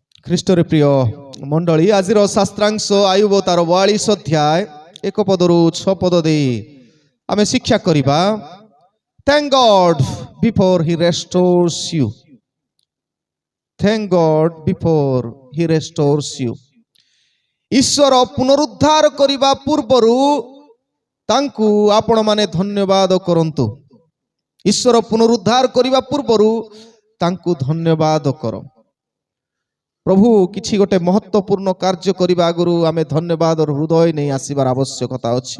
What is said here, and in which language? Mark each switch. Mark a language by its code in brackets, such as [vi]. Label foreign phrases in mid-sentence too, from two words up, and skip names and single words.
[or] ଖ୍ରୀଷ୍ଟରେ ପ୍ରିୟ ମଣ୍ଡଳୀ, ଆଜିର ଶାସ୍ତ୍ରାଂଶ ଆୟୁବ ତାର 42 ଅଧ୍ୟାୟ 1 ପଦରୁ 6 ପଦ ଦେଇ ଆମେ ଶିକ୍ଷା କରିବା। [en] Thank God before he restores you. Thank God before he restores you. [or] ଈଶ୍ୱର ପୁନରୁଦ୍ଧାର କରିବା ପୂର୍ବରୁ ତାଙ୍କୁ ଆପଣ ମାନେ ଧନ୍ୟବାଦ କରନ୍ତୁ। ଈଶ୍ୱର ପୁନରୁଦ୍ଧାର କରିବା ପୂର୍ବରୁ ତାଙ୍କୁ ଧନ୍ୟବାଦ କର। ପ୍ରଭୁ କିଛି ଗୋଟେ ମହତ୍ୱପୂର୍ଣ୍ଣ କାର୍ଯ୍ୟ କରିବା ଆଗରୁ ଆମେ ଧନ୍ୟବାଦର ହୃଦୟ ନେଇ ଆସିବାର ଆବଶ୍ୟକତା ଅଛି।